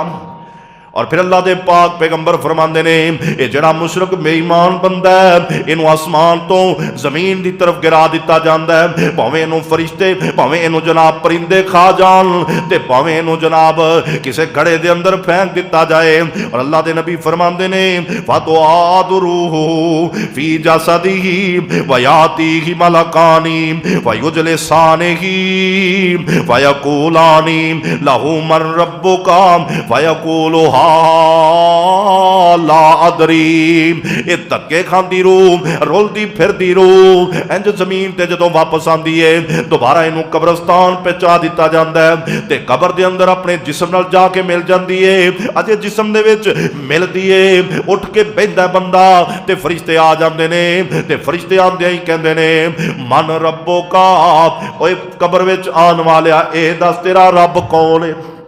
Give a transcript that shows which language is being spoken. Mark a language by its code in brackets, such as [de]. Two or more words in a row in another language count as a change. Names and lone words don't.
[pa] ਔਰ ਫਿਰ ਅੱਲਾਹ ਦੇ ਪਾਕ ਪੈਗ਼ੰਬਰ ਫ਼ਰਮਾਂਦੇ ਨੇ ਯੇ ਜੇੜਾ ਮੁਸ਼ਰਕ ਬੇਈਮਾਨ ਬੰਦਾ ਹੈ ਇਨੂੰ ਆਸਮਾਨ ਤੋ ਜ਼ਮੀਨ ਕੀ ਤਰਫ਼ ਗਿਰਾ ਦਿੱਤਾ ਜਾਤਾ ਹੈ, ਭਾਵੇਂ ਇਨੂੰ ਫ਼ਰਿਸ਼ਤੇ ਭਾਵੇਂ ਇਨੂੰ ਜਨਾਬ ਪਰਿੰਦੇ ਖਾ ਜਾਣ ਤੇ ਭਾਵੇਂ ਇਨੂੰ ਜਨਾਬ ਕਿਸੀ ਘੜੇ ਦੇ ਅੰਦਰ ਫੇਂਕ ਦਿੱਤਾ ਜਾਏ। ਔਰ ਅੱਲਾਹ ਦੇ ਨਬੀ ਫ਼ਰਮਾਂਦੇ ਨੇ [ar] فتعاد روحه في جسده ويأتيه ملكان فيجلسانه ويقولان له من ربك ويقول لا أدري. [pa] ਯੇ ਧੱਕੇ ਖਾਤੀ ਰੂਹ ਰੋਲਤੀ ਫਿਰਤੀ ਰੂਹ ਇੰਜ ਜ਼ਮੀਨ ਤੇ ਜਦੋਂ ਵਾਪਸ ਆਤੀ ਹੈ ਦੋਬਾਰਾ ਇਨੂੰ ਕਬਰਸਤਾਨ ਪਹੁੰਚਾ ਦਿੱਤਾ ਜਾਤਾ ਹੈ ਤੇ ਕਬਰ ਦੇ ਅੰਦਰ ਅਪਨੇ ਜਿਸਮ ਨਾਲ ਜਾਕੇ ਮਿਲ ਜਾਤੀ ਹੈ। ਅਜੇ ਜਿਸਮ ਦੇ ਵਿਚ ਮਿਲਦੀ ਹੈ ਉਠ ਕੇ ਬੈਠਦਾ ਬੰਦਾ ਤੇ ਫ਼ਰਿਸ਼ਤੇ ਆ ਜਾਂਦੇ ਨੇ ਤੇ ਫ਼ਰਿਸ਼ਤੇ ਆਂਦੇ ਹੀ ਕਹਿੰਦੇ ਨੇ [ar] من ربك, [pa] ਓਏ ਕਬਰ ਵਿਚ ਆਣ ਵਾਲਿਆ ਏ ਦੱਸ ਤੇਰਾ ਰੱਬ ਕੌਣ ਹੈ।